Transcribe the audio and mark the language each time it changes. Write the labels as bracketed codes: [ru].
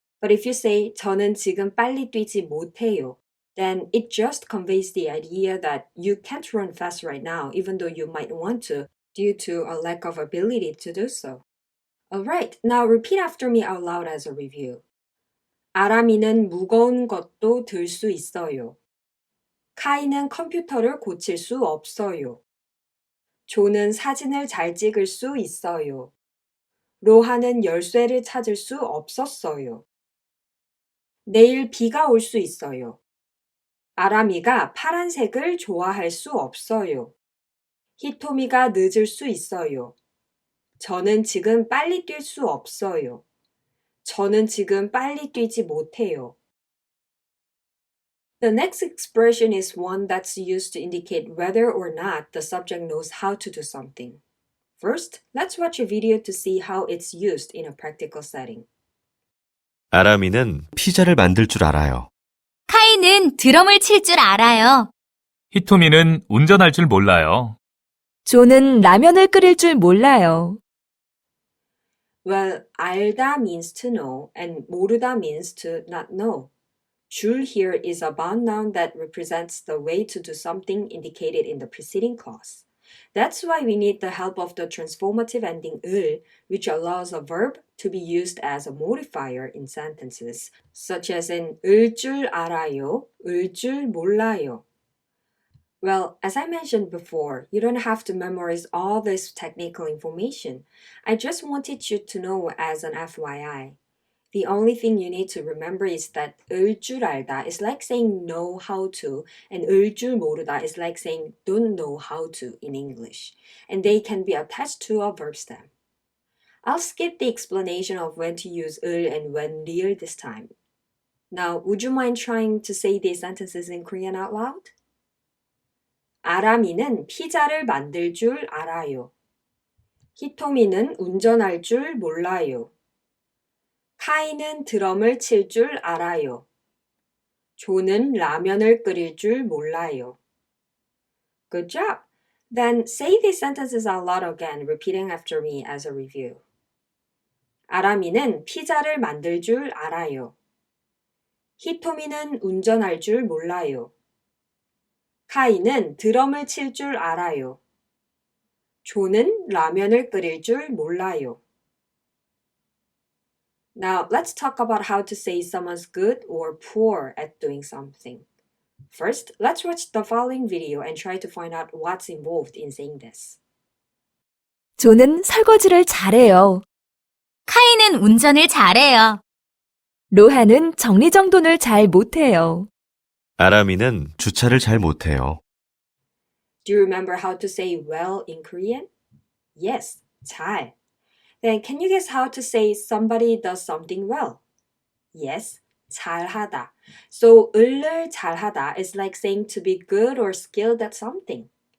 [en] But if you say [ko] 저는 지금 빨리 뛰지 못해요, [en] then it just conveys the idea that you can't run fast right now, even though you might want to, due to a lack of ability to do so. Alright, now repeat after me out loud as a review. [ko] 아람이는 무거운 것도 들 수 있어요. 카이는 컴퓨터를 고칠 수 없어요. 조는 사진을 잘 찍을 수 있어요. 로하는 열쇠를 찾을 수 없었어요. 내일 비가 올 수 있어요. 아람이가 파란색을 좋아할 수 없어요. 히토미가 늦을 수 있어요. 저는 지금 빨리 뛸 수 없어요. 저는 지금 빨리 뛰지 못해요. [en] The next expression is one that's used to indicate whether or not the subject knows how to do something. First, let's watch a video to see how it's used in a practical setting. [ko] 아람이는 피자를 만들 줄 알아요. 카이는 드럼을 칠 줄 알아요. 히토미는 운전할 줄 몰라요. 조는 라면을 끓일 줄 몰라요. [en] Well, 알다 means to know and 모르다 means to not know. 줄 here is a bound noun that represents the way to do something indicated in the preceding clause. That's why we need the help of the transformative ending 을, which allows a verb to be used as a modifier in sentences, such as in [ko] 을 줄 알아요, 을 줄 몰라요. [en] Well, as I mentioned before, you don't have to memorize all this technical information. I just wanted you to know as an FYI. The only thing you need to remember is that 을 줄 알다 is like saying know how to, and 을 줄 모르다 is like saying don't know how to in English, and they can be attached to a verb stem. I'll skip the explanation of when to use 을 and when 리을 this time. Now, would you mind trying to say these sentences in Korean out loud? [ko] 아람이는 피자를 만들 줄 알아요. 히토미는 운전할 줄 몰라요. 카이는 드럼을 칠 줄 알아요. 조는 라면을 끓일 줄 몰라요. [en] Good job! Then say these sentences out loud again, repeating after me as a review. [ko] 아람이는 피자를 만들 줄 알아요. 히토미는 운전할 줄 몰라요. 카이는 드럼을 칠 줄 알아요. 조는 라면을 끓일 줄 몰라요. [en] Now, let's talk about how to say someone's good or poor at doing something. First, let's watch the following video and try to find out what's involved in saying this. [ko] 조는 설거지를 잘해요. 카이는 운전을 잘해요. 로하는 정리정돈을 잘 못해요. 아람이는 주차를 잘 못해요. [en] Do you remember how to say well in Korean? Yes, 잘. Then can you guess how to say somebody does something well? Yes, 잘하다. So 을을 잘하다 is like saying to be good or skilled at something.